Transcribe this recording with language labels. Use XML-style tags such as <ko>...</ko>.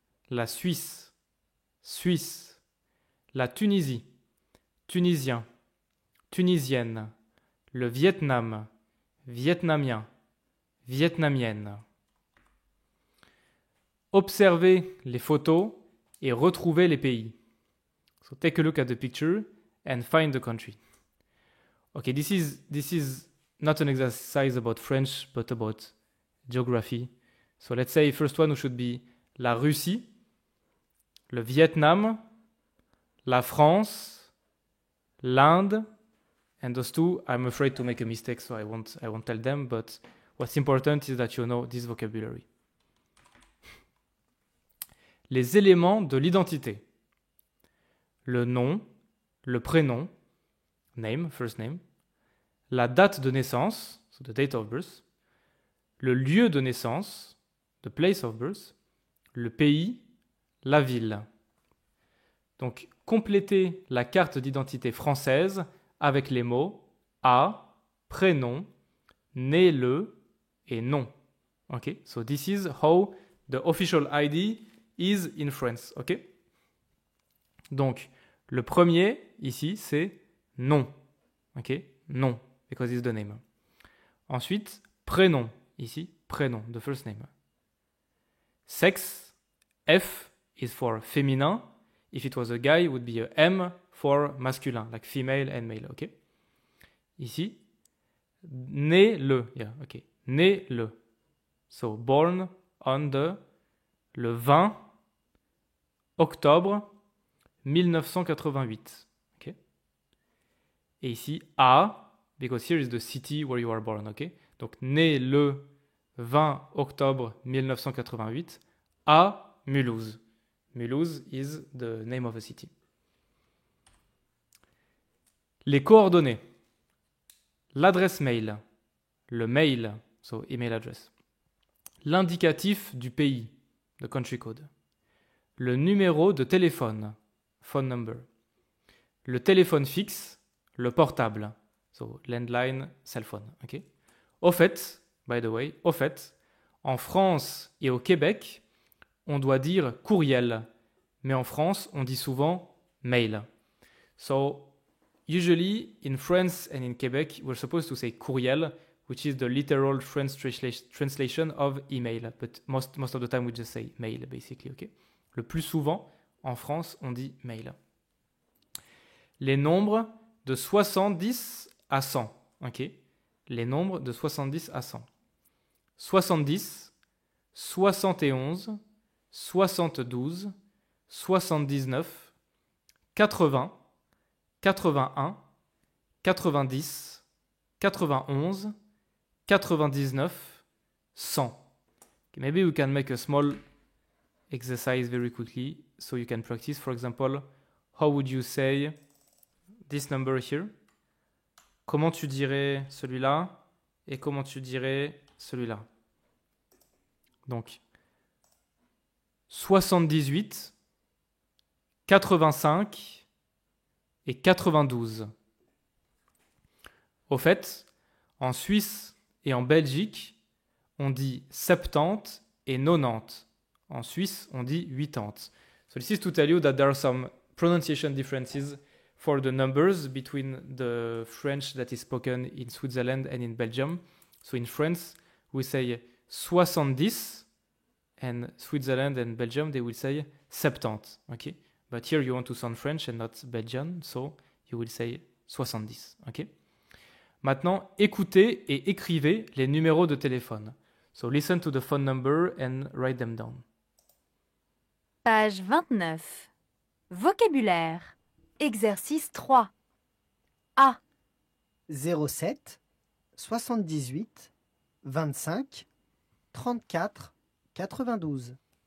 <fr>La Suisse, suisse. La Tunisie, tunisien, tunisienne. Le Vietnam, vietnamien, vietnamienne. Observez les photos et retrouvez les pays.</fr> <en>So take a look at the picture and find the country. Okay, this is not an exercise about French, but about geography. So let's say first one should be la Russie, le Vietnam, la France, l'Inde, and those two, I'm afraid to make a mistake, so I won't tell them, but what's important is that you know this vocabulary.</en> <fr>Les éléments de l'identité. Le nom, le prénom,</fr> <en>name, first name,</en> <fr>la date de naissance,</fr> <en>so the date of birth,</en> <fr>le lieu de naissance,</fr> <en>the place of birth,</en> <fr>le pays, la ville. Donc, complétez la carte d'identité française avec les mots à, prénom, né le et nom.</fr> <en>Okay? So this is how the official ID is in France. Okay?</en> <fr>Donc, le premier ici, c'est nom.</fr> <en>Okay? Nom, because it's the name.</en> <fr>Ensuite, prénom. Ici, prénom,</fr> <en>the first name. Sexe, F is for féminin. If it was a guy, it would be a M for masculin, like female and male, ok?</en> <fr>Ici, né le, yeah, ok. Né le.</fr> <en>So, born on</en> <fr>le 20 octobre 1988,</fr> <en>ok?</en> <fr>Et ici,</fr> <en>A, because here is the city where you are born, ok?</en> <fr>Donc, né le 20 octobre 1988 à Mulhouse.</fr> <en>Mulhouse is the name of a city.</en> <fr>Les coordonnées. L'adresse mail. Le mail,</fr> <en>so email address.</en> <fr>L'indicatif du pays,</fr> <en>the country code.</en> <fr>Le numéro de téléphone,</fr> <en>phone number.</en> <fr>Le téléphone fixe, le portable,</fr> <en>so landline, cell phone. Okay?</en> <fr>Au fait,</fr> <en>by the way,</en> <fr>au fait, en France et au Québec, on doit dire courriel, mais en France, on dit souvent mail.</fr> <en>So, usually in France and in Quebec, we're supposed to say courriel, which is the literal French translation of email, but most of the time we just say mail, basically, okay?</en> <fr>Le plus souvent, en France, on dit mail. Les nombres de 70 à 100, ok? Les nombres de 70 à 100. 70, 71, 72, 79, 80, 81, 90, 91, 99, 100.</fr> <en>Okay, maybe we can make a small exercise very quickly so you can practice. For example, how would you say this number here?</en> <fr>Comment tu dirais celui-là et comment tu dirais celui-là? Donc, 78, 85 et 92. Au fait, en Suisse et en Belgique, on dit 70 et 90. En Suisse, on dit 80.</fr> <en>So this is to tell you that there are some pronunciation differences for the numbers between the French that is spoken in Switzerland and in Belgium. So in France, we say 70, and Switzerland and Belgium, they will say 70, okay? But here you want to sound French and not Belgian, so you will say 70, okay?</en> <fr>Maintenant, écoutez et écrivez les numéros de téléphone.</fr> <en>So listen to the phone number and write them down.</en> <fr>Page 29. Vocabulaire. Exercice 3. A. 07 78 25 34 92.</fr>